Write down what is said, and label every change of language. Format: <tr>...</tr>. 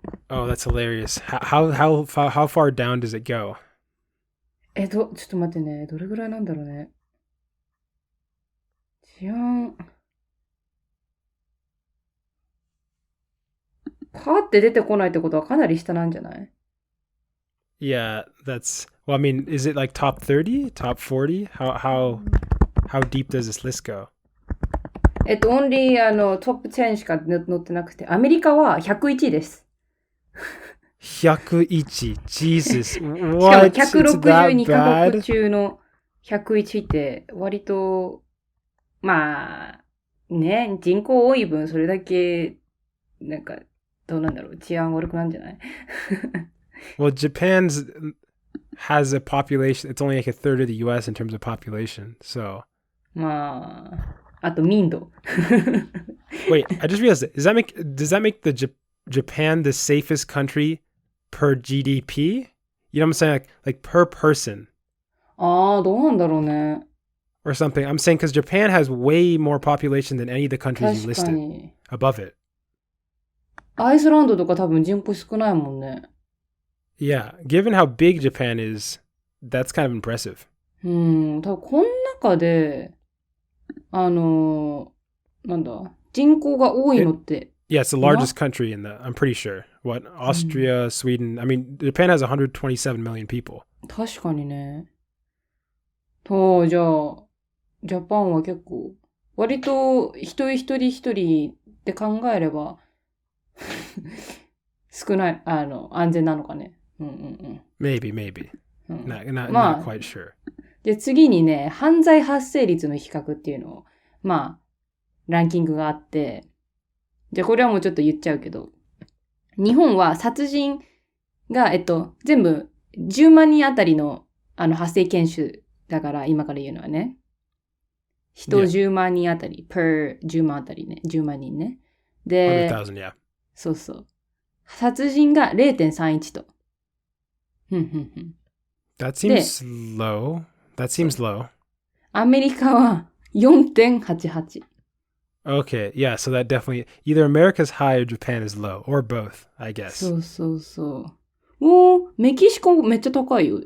<en>Oh, that's hilarious. How far down does it go?</en> <ja>ちょっと待ってね。どれぐらいなんだろうね。治安。パーって出てこないってことはかなり下なんじゃない？</ja> <en>Yeah, that's... Well, I mean, is it like top 30? Top 40? How deep does this list go?</en> <ja>only トップ10しか載ってなくて、アメリカは101です。</ja> <en>101 Jesus. What?</en> <ja>しかも162カ国中の101って割とまあね、人口多い分それだけなんかどうなんだろう、治安悪くなんじゃない？</ja> <en>Well, Japan's has a population, it's only like a third of the US in terms of population, so</en> <ja>まああと民度。</ja> <en>Wait, I just realized it. Does that make Japan the safest country per GDP? You know what I'm saying? Like per person.</en> <ja>ああ、どうなんだろうね。</ja> <en>Or something. I'm saying because Japan has way more population than any of the countries you listed above it.</en> <ja>アイスランドとか多分人口少ないもんね。</ja> <en>Yeah, given how big Japan is, that's kind of impressive.</en> <ja>多分この中でなんだ、人口が多いのって。</ja> <en>Yeah, it's the largest country I'm pretty sure. What, Austria, Sweden, I mean, Japan has 127 million people.</en> <ja>確かにね。じゃあ、ジャパンは結構、割と一人って考えれば、少ない、安全なのかね。</ja> <en>Maybe. Not quite sure.</en> <ja>で、次にね、犯罪発生率の比較っていうのを、ランキングがあって、じゃあこれはもうちょっと言っちゃうけど、日本は殺人が、全部 10万人あたりの、発生件数だから、今から言うのはね。人10万人あたり、per 10万あたりね。 10万人ね。で、</ja> <en>100,000, yeah.</en> <ja>そうそう。殺人が 0.31 と。</ja> <en>That seems low. That seems low.</en> <ja>アメリカは 4.88。</ja> <en>Okay, yeah, so that definitely, either America's high or Japan is low, or both, I guess.</en> <ja>そうそうそう。おー、メキシコめっちゃ高いよ。</ja>